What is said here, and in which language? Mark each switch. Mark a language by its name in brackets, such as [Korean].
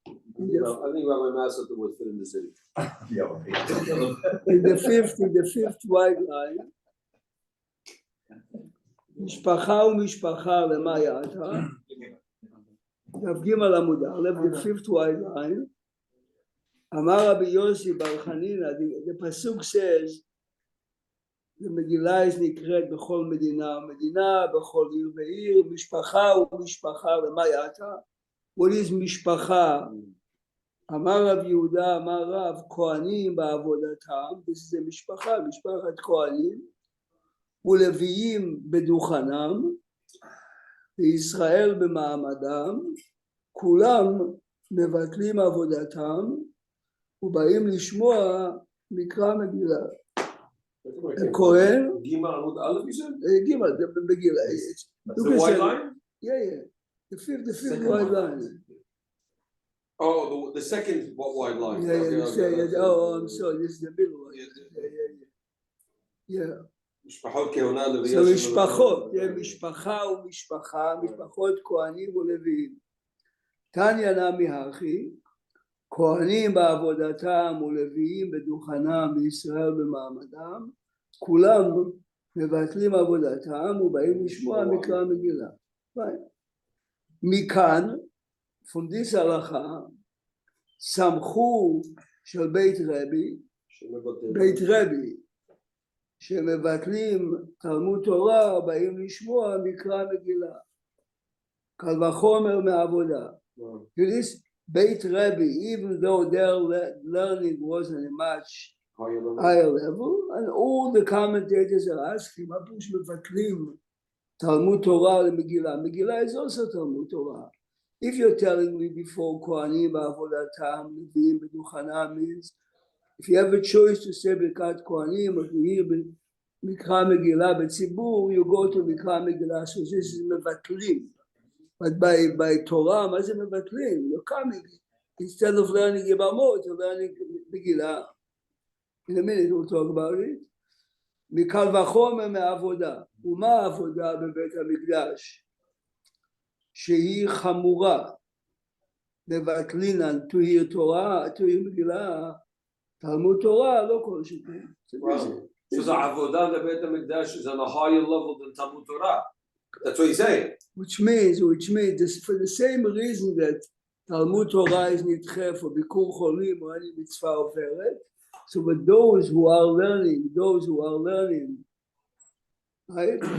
[English] I think Rabbi Massad would fit in the city. In the fifth white line. [Hebrew] משפחה ומשפחה למה יעתה? דף ג' עמוד א', [English] the fifth white line. [Hebrew] אמר רבי יוסי בר חנינא, [English] the pasuk says, the Megillah is [Hebrew] נקראת בכל מדינה ומדינה, בכל עיר ועיר, משפחה ומשפחה למה יעתה? [English] What is משפחה? [Hebrew] אמר רב יהודה, אמר רב, כהנים בעבודתם, [English] this is a [Hebrew] משפחה, משפחת כהנים, ולוויים בדוכנם, וישראל במעמדם, כולם מבטלים עבודתם, ובאים לשמוע מקרא מגילה. הכהן, גימל עמוד א', [English] you said? [Hebrew] גימל, בגילה. [English] The white line? Yeah. The fifth white line. Oh, the second white line. Yeah, I'm sorry, this is the middle one. Yeah. [Hebrew] So משפחות, משפחה ומשפחה, משפחות כהנים ולוויים. תניא נמי הכי, כהנים בעבודתם ולוויים בדוכנם וישראל במעמדם, כולם מבטלים עבודתם ובאים לשמוע מקרא מגילה. מכאן, [English] from this [Hebrew] הלכה, סמכו של בית רבי, שמבטלים תלמוד תורה, באים לשמוע מקרא מגילה. קל וחומר מעבודה. [English] This Beit Rebbe, even though their learning wasn't a much higher level, and all the commentators are asking, [Hebrew] מה פירוש מבטלים תלמוד תורה למגילה? מגילה [English] is also [Hebrew] תלמוד תורה. [English] If you're telling me before [Hebrew] כהנים בעבודתם, לוויים בדוכנם [English] means, if you have a choice to say [Hebrew] ברכת כהנים [English] or to hear [Hebrew] מקרא מגילה בציבור, [English] you go to מקרא מגילה, so this is מבטלים. But by Torah, [Hebrew] מה זה מבטלים? [English] You're coming. Instead of learning יבמות, you're learning מגילה. In a minute we'll talk about it. [Hebrew] מקל וחומר מעבודה. ומה העבודה בבית המקדש? שהיא חמורה. מבטלינן, [English] to hear Torah, to hear [Hebrew] מגילה, תלמוד תורה, לא כל שכן. [English] So the avodah in the Beit HaMikdash is on a higher level than Talmud Torah. That's what he's saying. Which means this, for the same reason that Talmud Torah is nidche for Bikur Cholim or any mitzvah oferet. So but those who are learning, right?